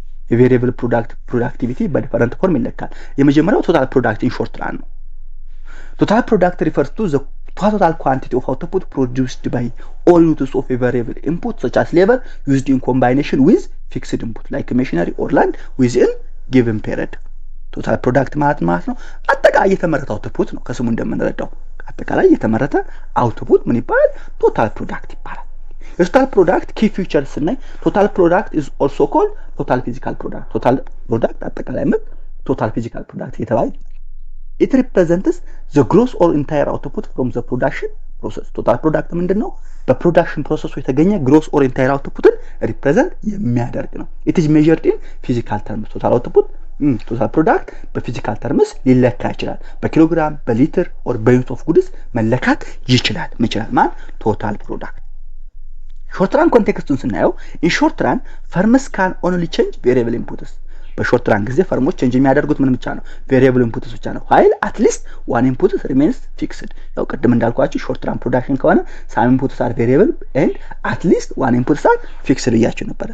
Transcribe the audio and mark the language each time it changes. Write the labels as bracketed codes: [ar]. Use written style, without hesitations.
[am] የቬሪየብል ፕሮዳክቲቪቲ በዲፈረንት ፎርም ይለካል። የመጀመሪያው ቶታል ፕሮዳክት ኢን ሾርት ራን ነው። [en] ቶታል ፕሮዳክት ሪፈርስ ቱ ዘ total quantity of output produced by all uses of a variable input such as labor used in combination with fixed input like machinery or land within given period. [am] ቶታል ፕሮዳክት ማለት ነው አጠቃላይ የተመረተ አውትፑት ነው። ከስሙ እንደምንረዳው አጠቃላይ የተመረተ አውትፑት ምን ይባላል? ቶታል ፕሮዳክት ይባላል። ቶታል ፕሮዳክት ኪ ፊቸርስ እና ቶታል ፕሮዳክት [en] is also called total physical product. [am] ቶታል ፕሮዳክት አጠቃላይ ምርት ቶታል ፊዚካል ፕሮዳክት የተባለ [en] it represents the gross or entire output from the production process. total product ምንድነው? [am] በፕሮዳክሽን ፕሮሰሱ የተገኘ [en] gross or entire outputን represent [am] የሚያደርግ ነው። [en] it is measured in physical terms. [am] total output total product በፊዚካል ተርምስ ሊለካ ይችላል። በኪሎግራም፣ በሊትር or በዩኒት ኦፍ ጉድስ መለካት ይችላል። ማን total product። ሾርት ራን ኮንቴክስቱን ስናየው [en] in short run firms can only change variable inputs. [am] በሾርት ራን ጊዜ ፈርሞች ቼንጅ የሚያደርጉት ምን ብቻ ነው ቬሪየብል ኢንፑትስ ብቻ ነው [en] while at least one input remains fixed [am] ያው ቅድም እንዳልኳችሁ ሾርት ራን ፕሮዳክሽን ከሆነ [en] some inputs are variable and at least one inputs are fixed [am] ብያችሁ